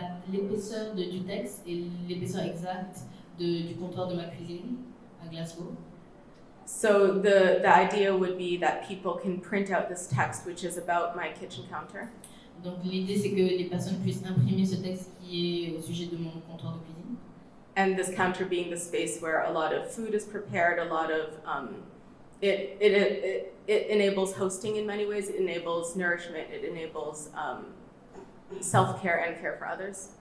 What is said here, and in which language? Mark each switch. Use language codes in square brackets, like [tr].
[fr] L'épaisseur du texte et l'épaisseur exacte du comptoir de ma cuisine à Glasgow. [en] So the idea would be that people can print out this text, which is about my kitchen counter. [fr] Donc l'idée c'est que les personnes puissent imprimer ce texte qui est au sujet de mon comptoir de cuisine. [en] And this counter being the space where a lot of food is prepared, a lot of it enables hosting in many ways. It enables nourishment. It enables self-care and care for others.